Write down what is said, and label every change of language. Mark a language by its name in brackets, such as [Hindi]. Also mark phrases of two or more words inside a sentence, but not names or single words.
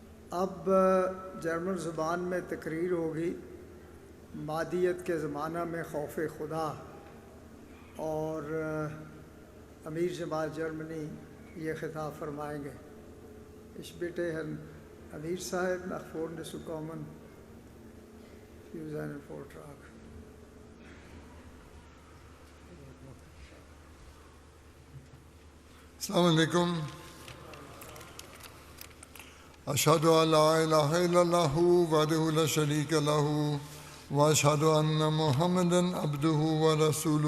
[Urdu] اب جرمن زبان میں تقریر ہوگی مادیت کے زمانہ میں خوف خدا، اور امیر جماعت جرمنی یہ خطاب فرمائیں گے. [German] Ich bitte Herrn Amir Sahib nach vorne zu kommen für seinen Vortrag. [Arabic] السلام علیکم. اشہد ان لا الہ الا اللہ وحدہ لا شریک لہ واشہد ان محمدا عبدہ ورسولہ.